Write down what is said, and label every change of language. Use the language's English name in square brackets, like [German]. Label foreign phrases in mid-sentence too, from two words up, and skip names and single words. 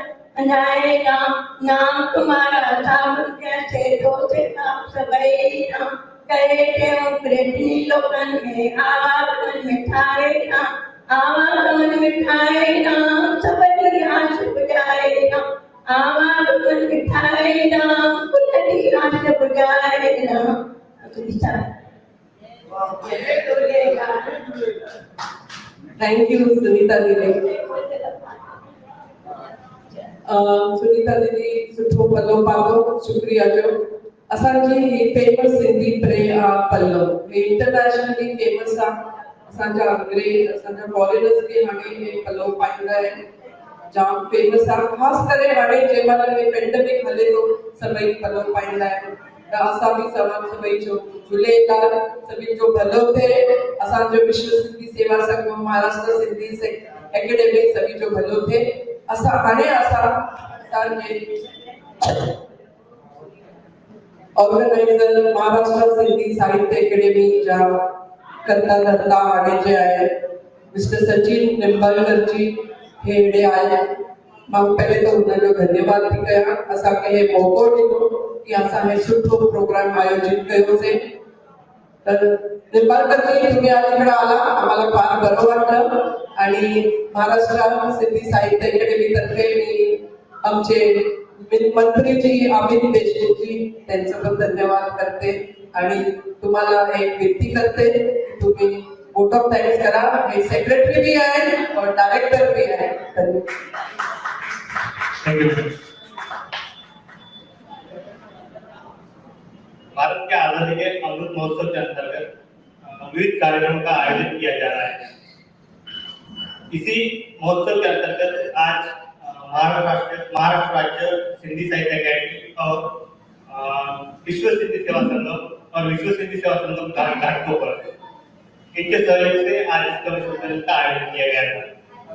[Hindi] अनाए राम नाम तुम्हारा साबुन जैसे धोते आप सबई राम करे क्यों प्रेमी लोकन में आवागमन मिठाए राम आवागमन मिठाए राम सबरी आश बुझाए राम आवागमन मिठाए राम सबरी आश बुझाए राम। [English] thank you सुनीता दीदी। [Sindhi] सुनीता दीदी सुठो पल्लो पातो, शुक्रिया जो असांजी फेमस सिंधी प्रे पल्लो [English] internationally famous [Sindhi] असांजा अंग्रेज असांजा फॉरेनर्स के हाणे पल्लो पाईंदा आहिनि, जाम फेमस ख़ासि करे हाणे जंहिंमहिल पेंडेमिक हले थो सभई पल्लो पाईंदा आहिनि, त असां बि सभई जो झूलेलाल सभिनि जो भलो थिए, असांजो विश्व सिंधी सेवा संगम महाराष्ट्र सिंधी एकेडमी सभी जो भलो थिए। असांजे ऑर्गेनाइजर महाराष्ट्र सिंधी साहित्य एकेडमी जा करता धरता हाणे जे आहे मिस्टर सचिन निंबाळकर जी हेड़े आया, मां पहले तो उनजो धन्यवाद थी कयां असांखे हे मौको ॾिनो कि असां हे सुठो प्रोग्राम आयोजित कयोसीं। [Marathi] निंबाळकर जी तुम्ही आज इकडे आला, आम्हाला फार बरं वाटलं आणि महाराष्ट्र सिंधी साहित्य अकेडमी तर्फे मी आमचे मंत्री जी अमित देशमुख जी त्यांचं पण धन्यवाद करते आणि तुम्हाला एक विनंती करते की तुम्ही [English] vote of thanks [Marathi] करा। हे सेक्रेटरी भी आहे और डायरेक्टर भी आहे। [Hindi] भारत के आजादी के अमृत महोत्सव के अंतर्गत विविध कार्यक्रमों का आयोजन किया जा रहा है। इसी महोत्सव के अंतर्गत आज महाराष्ट्र राज्य सिंधी साहित्य अकेडमी और विश्व सिंधी सेवा संगम और विश्व सिंधी सेवा संगम घाटकों पर इनके सहयोग से आज इस कवि सम्मेलन का आयोजन किया गया था।